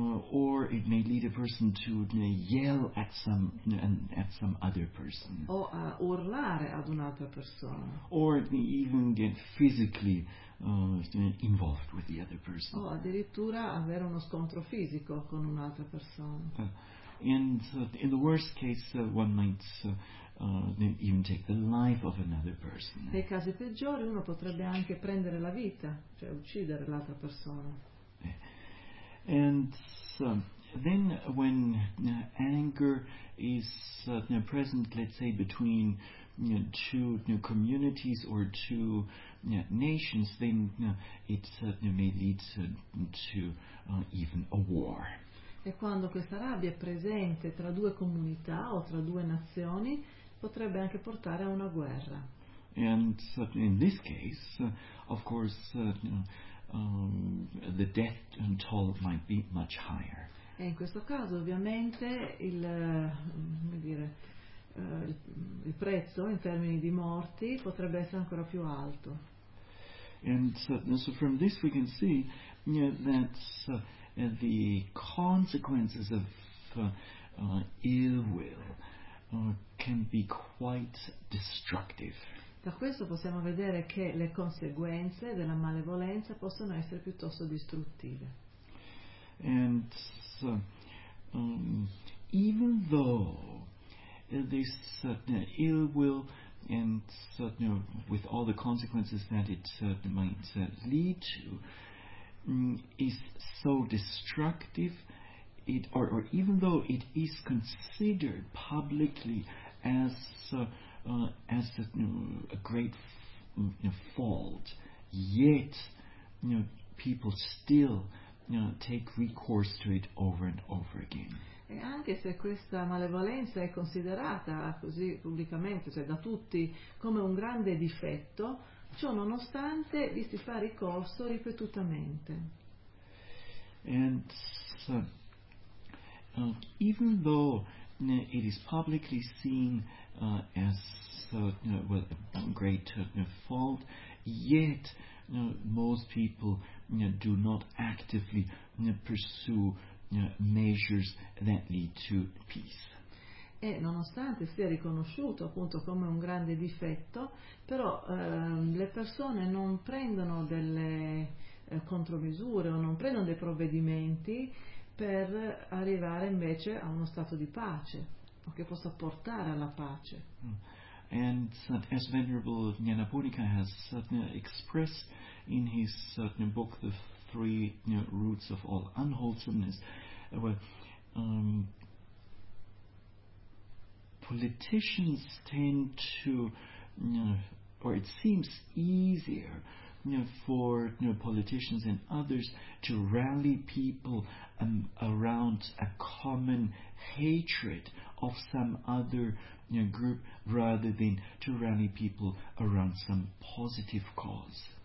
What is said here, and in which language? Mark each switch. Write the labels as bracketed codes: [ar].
[en] Or it may lead a person to yell at some other person. [it] O a urlare ad un'altra persona. [en] Or it may even get physically involved with the other person. [it] O addirittura avere uno scontro fisico con un'altra persona. [en] In the worst case, one might even take the life of another person. [it] Nei casi peggiori, uno potrebbe anche prendere la vita, cioè uccidere l'altra persona. [en] And so, then when anger is present, let's say, between two communities or two nations, then it may lead to even a war. [it] E quando questa rabbia è presente tra due comunità o tra due nazioni, potrebbe anche portare a una guerra. [en] And so, in this case, of course, the death toll might be much higher. [it] E in questo caso, ovviamente, il prezzo in termini di morti potrebbe essere ancora più alto. [en] And so from this we can see that the consequences of ill will can be quite destructive. [it] Da questo possiamo vedere che le conseguenze della malevolenza possono essere piuttosto distruttive. [en] And so, even though this ill will and with all the consequences that it might lead to is so destructive, or even though it is considered publicly as a great fault, yet people still take recourse to it over and over again. [it] E anche se questa malevolenza è considerata così pubblicamente, cioè da tutti, come un grande difetto, ciò nonostante vi si fa ricorso ripetutamente. [en] And so, even though it is publicly seen as a great fault, yet most people do not actively pursue measures that lead to peace. [it] E nonostante sia riconosciuto appunto come un grande difetto, però le persone non prendono delle contromisure o non prendono dei provvedimenti per arrivare invece a uno stato di pace, o che possa portare alla pace. [en] And as Venerable Nyanaponika has expressed in his book, The Three Roots of All Unwholesomeness, politicians tend to, or it seems easier for politicians and others to rally people around a common hatred of some other group rather than to rally people around some positive cause.